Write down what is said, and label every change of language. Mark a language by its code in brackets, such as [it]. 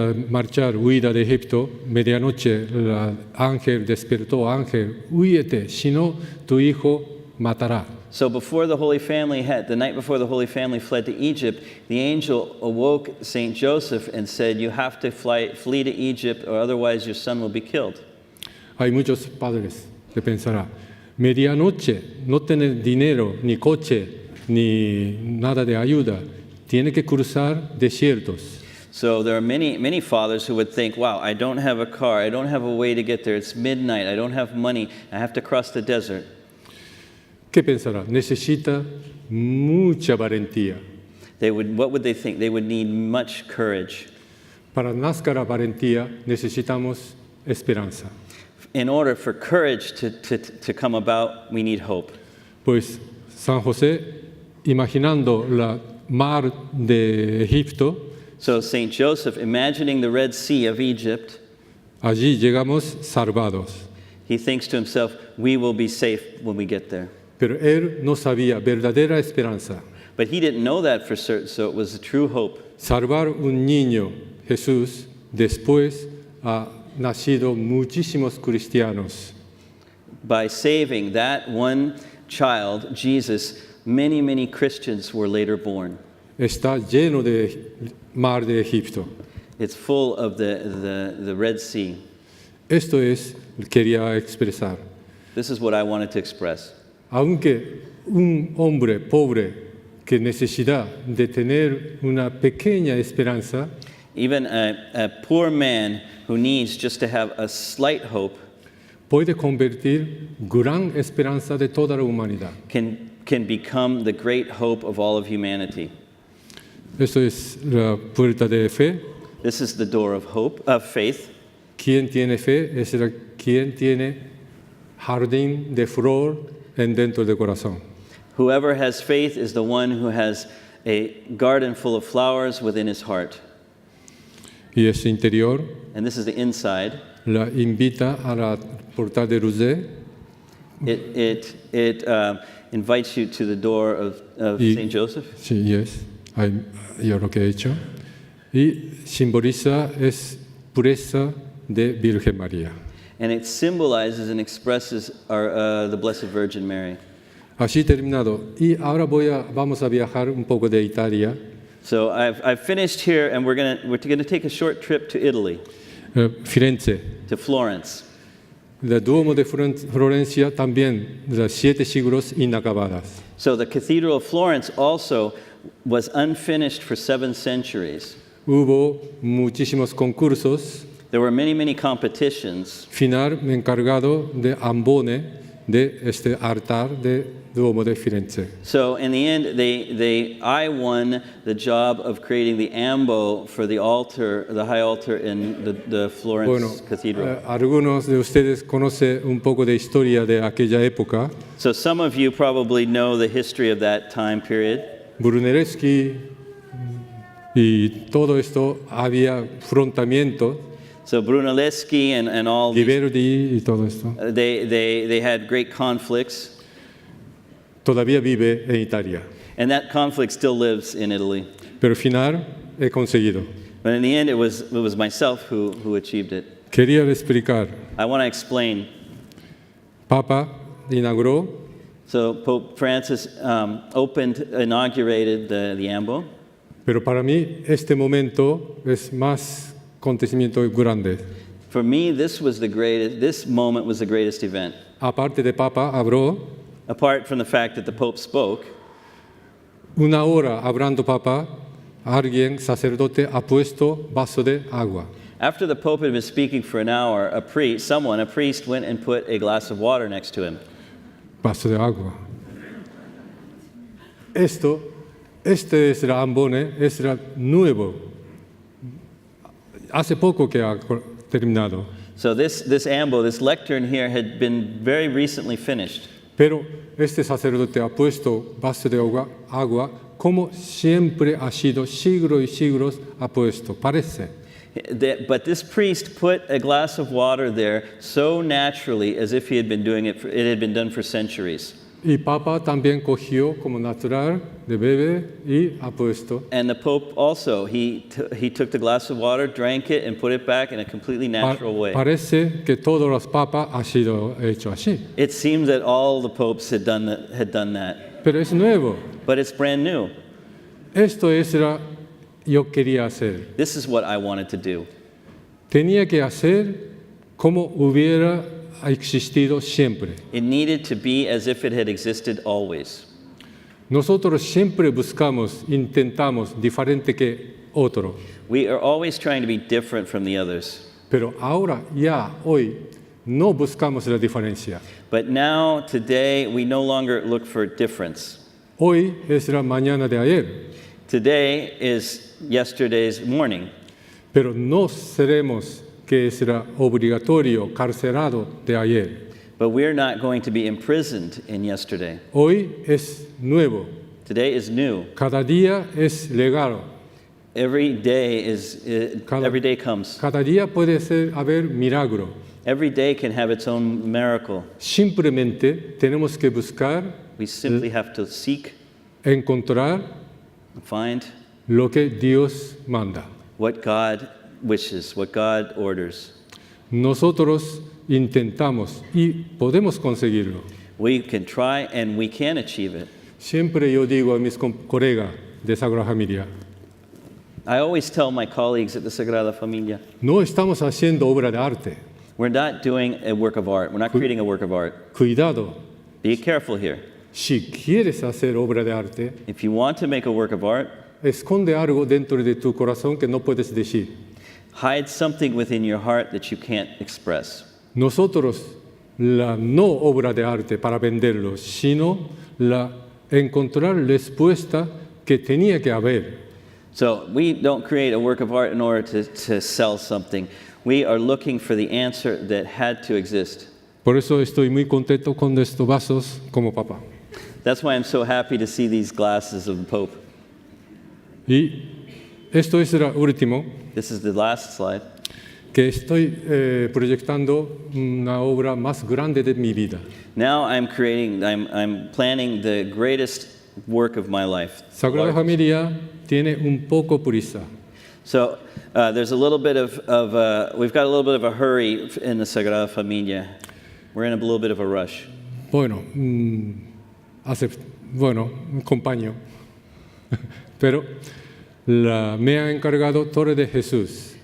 [es] marchar, huida de Egipto, medianoche el ángel despertó, ángel, huíete, si no tu hijo matará. [en] So the night before the Holy Family fled to Egypt, the angel awoke Saint Joseph and said, "You have to flee to Egypt, or otherwise your son will be killed." [es] Hay muchos padres que pensarán, medianoche, no tener dinero, ni coche, ni nada de ayuda, tiene que cruzar desiertos. [en] So there are many fathers who would think, "Wow, I don't have a car, I don't have a way to get there. It's midnight, I don't have money, I have to cross the desert." [es] ¿Qué pensará? Necesita mucha valentía. [en] What would they think? They would need much courage. [es] Para nazcar la valentía necesitamos esperanza. [en] In order for courage to come about, we need hope. [es] Pues San José, imaginando la mar de Egipto, [en] So Saint Joseph, imagining the Red Sea of Egypt, [es] allí llegamos salvados. [en] he thinks to himself, we will be safe when we get there. [es] Pero él no sabía verdadera esperanza. [en] But he didn't know that for certain, so it was a true hope. [es] Salvar un niño, Jesús, después ha nacido muchísimos cristianos. [en] By saving that one child, Jesus, many Christians were later born. [es] Está lleno de mar de Egipto. [en] It's full of the Red Sea. [es] Esto es lo que quería expresar. [en] This is what I wanted to express. [es] Aunque un hombre pobre que necesita de tener una pequeña esperanza, [en] Even a poor man who needs just to have a slight hope [es] puede convertir gran esperanza de toda la humanidad. [en] can become the great hope of all of humanity. [es] Esto es la puerta de fe. [en] This is the door of hope, of faith. [es] Quien tiene fe es quien tiene jardín de flor en dentro del corazón. [en] Whoever has faith is the one who has a garden full of flowers within his heart. [es] Y ese interior [en] And this is the inside. [es] la invita a la puerta de Rosé [en] It invites you to the door of [es] Y- [en] St. Joseph. [es] Sí, yo lo que he hecho. Y simboliza es pureza de Virgen María. [en] And it symbolizes and expresses the Blessed Virgin Mary. [es] Así terminado. Y ahora vamos a viajar un poco de Italia. [en] So I've finished here, and we're gonna take a short trip to Italy, [es] Firenze. [en] to Florence. [es] El Duomo de Florencia también, de las 7 siglos inacabadas. [en] So the Cathedral of Florence also was unfinished for 7 centuries. [es] Hubo muchísimos concursos. [en] There were many competitions. [es] Final me he encargado de ambone de este altar de Duomo de Firenze. [en] So in the end, I won the job of creating the ambo for the altar, the high altar in the Florence [es] Bueno, [en] Cathedral. [es] algunos de ustedes conocen un poco de historia de aquella época. [en] So some of you probably know the history of that time period. [es] Brunelleschi y todo esto había enfrentamientos. [en] So Brunelleschi and all these, [es] Ghiberti y todo esto. [en] they had great conflicts, [es] Todavía vive en Italia. [en] and that conflict still lives in Italy. [es] Pero al final he conseguido. [en] But in the end, it was myself who achieved it. [es] Quería explicar. [en] I want to explain. [es] Papa inauguró, [en] So Pope Francis inaugurated the ambo. [es] pero para mí este momento es más acontecimiento grande. [en] For me, this moment was the greatest event. [es] Aparte de Papa, habló [en] Apart from the fact that the Pope spoke, [es] una hora hablando Papa, alguien, sacerdote, ha puesto vaso de agua. [en] after the Pope had been speaking for an hour, a priest went and put a glass of water next to him. [es] Vaso de agua. Este es el ambone, es el nuevo. Hace poco que ha terminado. [en] So this ambo, this lectern here, had been very recently finished. [es] Pero este sacerdote ha puesto vaso de agua como siempre ha sido, siglos y siglos ha puesto, parece. [en] But this priest put a glass of water there so naturally as if he had been doing it, it had been done for centuries. [es] Y Papa también cogió como natural de bebé y ha puesto. [en] And the Pope also, he took the glass of water, drank it, and put it back in a completely natural way. [es] Parece que todos los papas ha sido hecho así. [en] It seems that all the popes had done that. [es] Pero es nuevo. [en] But it's brand new. [es] Esto es lo que yo quería hacer. [en] This is what I wanted to do. [es] Tenía que hacer como hubiera existido siempre. [en] It needed to be as if it had existed always. [es] Nosotros siempre buscamos, intentamos diferente que otro. [en] We are always trying to be different from the others. [es] Pero ahora, ya, hoy, no buscamos la diferencia. [en] But now, today, we no longer look for difference. [es] Hoy es la mañana de ayer. [en] Today is yesterday's morning. [es] Pero no seremos que será obligatorio, carcelado de ayer. [en] But we're not going to be imprisoned in yesterday. [es] Hoy es nuevo. [en] Today is new. [es] Cada día es legal. [en] Every day comes. [es] Cada día puede haber milagro. [en] Every day can have its own miracle. [es] Simplemente tenemos que buscar, [en] We simply have to seek, [es] encontrar [en] find [es] lo que Dios manda. [en] what God wishes, what God orders. [es] Nosotros intentamos y podemos conseguirlo. [en] We can try and we can achieve it. [es] Siempre yo digo a mis colegas de Sagrada Familia, [en] I always tell my colleagues at the Sagrada Familia, [es] no estamos haciendo obra de arte. [en] we're not doing a work of art. We're not creating a work of art. [es] Cuidado, [en] Be careful here. [es] si quieres hacer obra de arte, [en] If you want to make a work of art, [es] esconde algo dentro de tu corazón que no puedes decir. [en] hide something within your heart that you can't express. [es] Nosotros, la no obra de arte para venderlo, sino la encontrar la respuesta que tenía que haber. [en] So we don't create a work of art in order to sell something. We are looking for the answer that had to exist. [es] Por eso estoy muy contento con estos vasos como Papa. [en] That's why I'm so happy to see these glasses of the Pope. [es] Y esto es lo último, [en] This is the last slide. [es] que estoy proyectando una obra más grande de mi vida. [en] Now I'm planning the greatest work of my life. [es] Sagrada Familia tiene un poco prisa. [en] So there's a little bit we've got a little bit of a hurry in the Sagrada Familia. We're in a little bit of a rush. [es] Bueno, acompaño. Pero me ha encargado Torre de Jesús,